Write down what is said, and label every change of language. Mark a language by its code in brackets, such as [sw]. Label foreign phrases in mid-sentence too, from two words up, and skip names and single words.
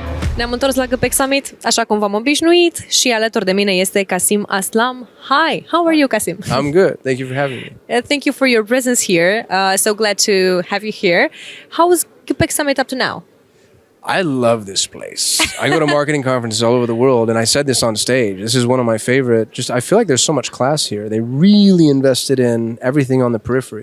[ro] Ne-am întors la GPeC SUMMIT, așa cum v-am obișnuit, și alături de mine este Kasim Aslam. [en] Hi, how are you, Kasim? I'm good. Thank you for having me. Thank you for your presence here. So glad to have you here. How was GPeC SUMMIT up to now? I love this place. I go to marketing conferences all over the world, and I said this on stage. This is one of my favorite. I feel like there's so much class here. They really invested in everything on the periphery.